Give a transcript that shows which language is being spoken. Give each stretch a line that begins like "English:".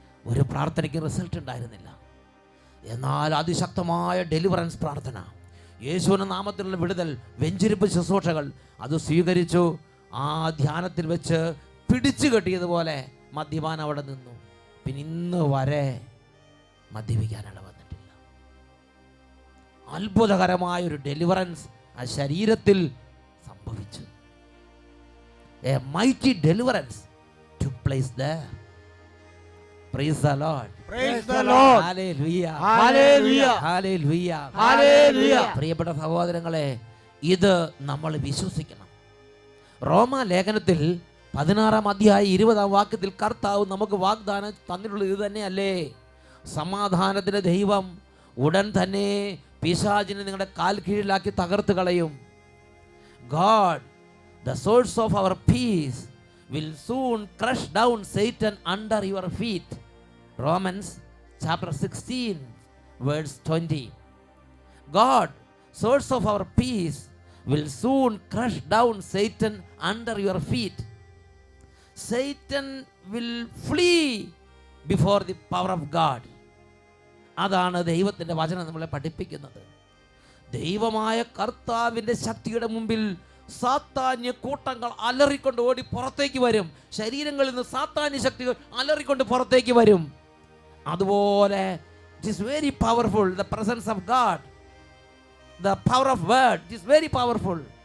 Malayalam: ഒരു പ്രാർത്ഥനയ്ക്ക് റിസൾട്ട് ഉണ്ടായിരുന്നില്ല. എന്നാൽ അതിശക്തമായ ഡെലിവറൻസ് പ്രാർത്ഥന, യേശുവിൻ്റെ നാമത്തിലുള്ള വിടുതൽ, വെഞ്ചിരിപ്പ് ശുശ്രൂഷകൾ അത് സ്വീകരിച്ചു. ആ ധ്യാനത്തിൽ വെച്ച് പിടിച്ചു കെട്ടിയതുപോലെ മദ്യപാനം അവിടെ നിന്നു. പിന്നെ ഇന്ന് വരെ മദ്യപിക്കാനുള്ള വന്നിട്ടില്ല. അത്ഭുതകരമായൊരു ഡെലിവറൻസ് ആ ശരീരത്തിൽ സംഭവിച്ചു.
English: A mighty deliverance took place there. Praise the Lord. Praise the Lord. Hallelujah. Hallelujah. Hallelujah. Hallelujah.
Malayalam: പ്രിയപ്പെട്ട സഹോദരങ്ങളെ, ഇത് നമ്മൾ വിശ്വസിക്കണം. റോമ ലേഖനത്തിൽ 16-ാം അധ്യായം 20-ാം വാക്യത്തിൽ കർത്താവ് നമുക്ക് വാഗ്ദാനം തന്നിട്ടുള്ളത് ഇത് തന്നെയല്ലേ? സമാധാനത്തിന്റെ ദൈവം ഉടൻ തന്നെ പിശാചിനെ നിങ്ങളുടെ കാൽ കീഴിലാക്കി തകർത്ത് കളയും.
English: God, the source of our peace, will soon crush down Satan under your feet. Romans chapter 16 verse 20. God, source of our peace, will soon crush down Satan under your feet. Satan will flee before the power of God.
Malayalam: അതാണ് ദൈവത്തിൻ്റെ വചനം നമ്മളെ പഠിപ്പിക്കുന്നത്. ദൈവമായ കർത്താവിൻ്റെ ശക്തിയുടെ മുമ്പിൽ സാത്താന്യ കൂട്ടങ്ങൾ അലറിക്കൊണ്ട് ഓടി പുറത്തേക്ക് വരും. ശരീരങ്ങളിൽ നിന്ന് സാത്താന്യ ശക്തികൾ അലറിക്കൊണ്ട് പുറത്തേക്ക് വരും.
English: അതുപോലെ it is very powerful. The presence of God, the power of word, it is very powerful.